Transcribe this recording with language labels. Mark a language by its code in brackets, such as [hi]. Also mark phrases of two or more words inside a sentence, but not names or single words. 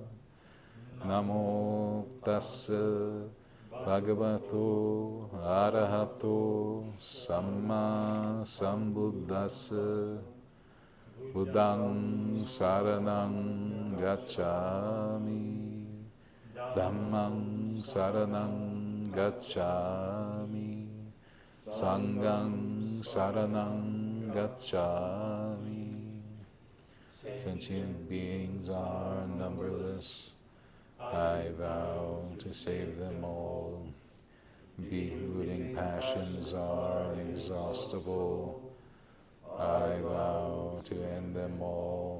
[pi] Namo Tassa Bhagavato Arahato Samma Sambuddhassa Buddhang Saranang Gacchami Dhammang Saranang Gacchami Sanghang Saranang Gacchami. [en] Sentient beings are numberless. I vow to save them all. Bewooing passions are inexhaustible. I vow to end them all.